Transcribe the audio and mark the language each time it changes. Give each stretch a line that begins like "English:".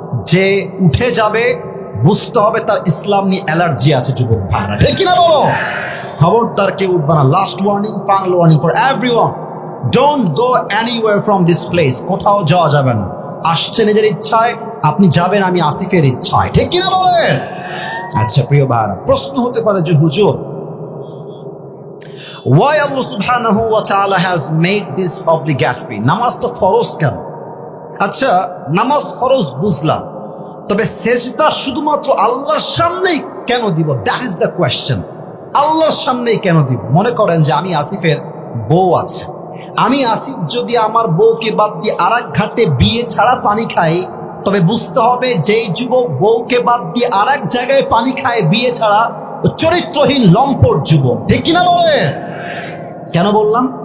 Bangla: যে উঠে যাবে বুঝতে হবে তার ইসলাম নিয়ে অ্যালার্জি আছে। যুবক ভাইরা, ঠিক কিনা বলো? খবরদার কেউ উঠবে না।
English: Last warning, final warning for everyone, don't go anywhere from this place.
Bangla: কোথাও যাওয়া যাবে না। আসছে নিজের ইচ্ছায়, আপনি যাবেন আমি আসিফের ইচ্ছায়, ঠিক কিনা বলেন? আচ্ছা প্রিয় ভাইরা, প্রশ্ন হতে পারে যে হুজুর,
English: why Allah subhanahu wa ta'ala has made this obligatory?
Bangla: নামাজ তো ফরজ কেন? আচ্ছা, নামাজ ফরজ বুঝলাম, তবে সেজদা শুধুমাত্র আল্লাহর সামনেই কেন দিব?
English: That is the question.
Bangla: আল্লাহর সামনেই কেন দিব? মনে করেন যে আমি আসিফের বউ আছে, আমি আসিফ যদি আমার বউকে বাদ দিয়ে আরেক ঘাটে বিয়ে ছাড়া পানি খাই, তবে বুঝতে হবে যেই যুবক বউকে বাদ দিয়ে আরেক জায়গায় পানি খায় বিয়ে ছাড়া, চরিত্রহীন লম্পট যুবক, ঠিক কিনা বলেন? কেন বললাম?